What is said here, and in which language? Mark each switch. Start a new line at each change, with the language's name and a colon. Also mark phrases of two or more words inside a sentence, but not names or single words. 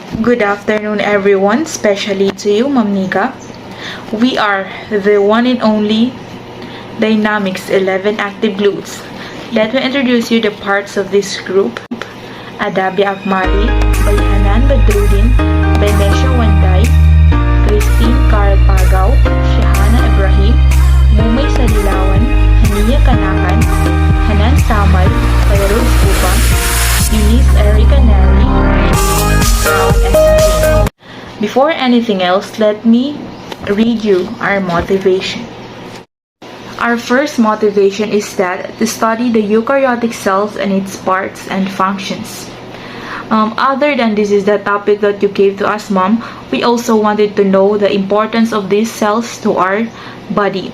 English: Good afternoon, everyone, especially to you, Ma'am Nika. We are the one and only Dynamics 11 active glues. Let me introduce you the parts of this group. Adabia Akmari, by Hanan Badrudin, Benesha Wanday, Christine Carl Pagaw, Shahana Ibrahim, Mumay Salilawan, Hania Kanakan, Hanan Samal, Kairos Pupa, Eunice Erica Neri, Brown S. Before anything else, let me read you our motivation. Our first motivation is that to study the eukaryotic cells and its parts and functions. Other than this is the topic that you gave to us, Mom, we also wanted to know the importance of these cells to our body.